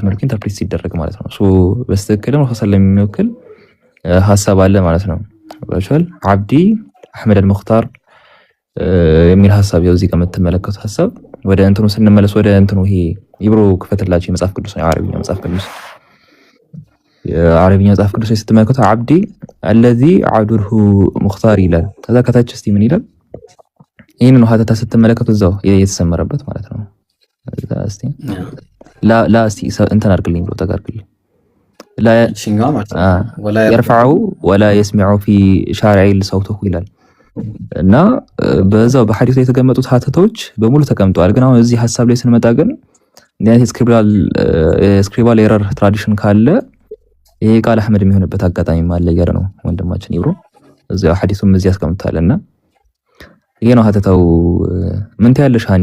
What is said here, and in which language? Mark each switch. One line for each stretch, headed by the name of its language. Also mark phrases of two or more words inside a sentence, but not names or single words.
Amharic: መልኩ ኢንተርፕሬት ሲደረግ ማለት ነው። በስትክክልም ረሱላህ የሚወክል ሐሳብ አለ ማለት ነው። ወሻል
Arabic: عبدي أحمد المختار
Amharic: የሚል ሐሳብ ያው እዚህ ጋር የምትመለከቱት ሐሳብ ወደ እንትኑ ስንመለስ ወደ እንትኑ ይሄ ኢብሮ ክፈትላችሁ የመጽሐፍ ቅዱስ ነው የአረብኛ መጽሐፍ ቅዱስ የአረብኛ መጽሐፍ ቅዱስ ስትመለከቱ አብዲ
Arabic: الذي عبده
Amharic: ሙኽታር ይላል። ከዛ ከታች እስቲ ምን ይላል? ይሄንን ሐተታ ስትመለከቱ እዛው የተሰመረበት ማለት ነው። እስቲ ላ እስቲ እንትን አድርግልኝ ብሎ ተጋርግልኝ لا
Arabic: يرفعه ولا يسمع في شارع صوته
Amharic: ይላል እና በዛው በሐዲስ ላይ የተቀመጡት ሐተቶች በሙሉ ተቀምጠዋል። ግን አሁን እዚህ ሐሳብ ላይ ስንመጣ ግን እንዴት
English: scribal error
Amharic: ትራዲሽን ካለ ይሄ ቃል አህመድ የሚሆንበት አጋጣሚ ማለየር ነው ወንድማችን ይብሮ እዚያው ሐዲሱም እዚህ ያስቀምጣልና ይሄ ነው ሐተታው። ምን ትያለሽ ሃኒ?